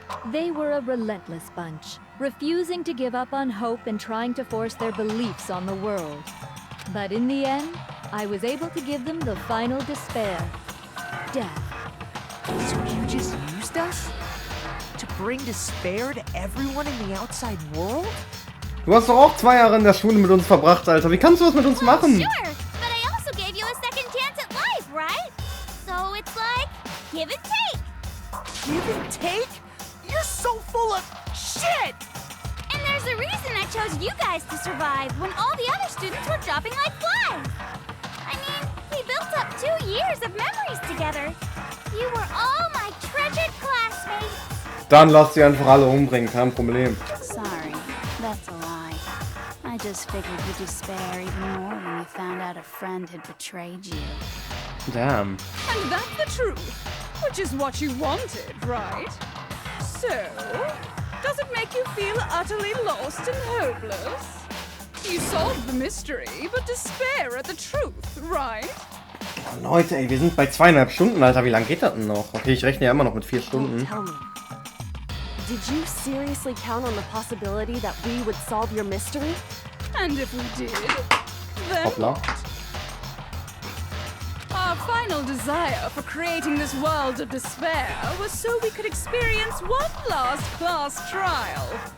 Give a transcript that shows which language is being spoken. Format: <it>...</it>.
<en>They were a relentless bunch, refusing to give up on hope and trying to force their beliefs on the world. But in the end, I was able to give them the final despair. Death. So you just used us? To bring despair to everyone in the outside world?</en> <de>Du hast doch auch 2 Jahre in der Schule mit uns verbracht, Alter. Wie kannst du das mit uns machen?</de> <en>Sure, but I also gave you a second chance at life, right? So it's like, give and take. Give and take? You're so full of shit! And there's There's a reason I chose you guys to survive when all the other students were dropping like flies. I mean, we built up 2 years of memories together. You were all my treasured classmates.</en> <de>Dann lasst sie einfach alle umbringen, kein Problem.</de> <en>Sorry, that's a lie. I just figured you'd despair even more when you found out a friend had betrayed you. Damn. And that's the truth, which is what you wanted, right? So, does it make you feel utterly lost and hopeless? You solved the mystery, but despair at the truth, right?</en> <de>Oh, Leute, ey, wir sind bei 2,5 Stunden, Alter. Wie lange geht das denn noch? Okay, ich rechne ja immer noch mit 4 Stunden.</de> <en>Tell me. Did you seriously count on the possibility that we would solve your mystery? And if we did, then</en> <de>Hoppla.</de> <en>our final desire for creating this world of despair was so we could experience one last class trial.</en>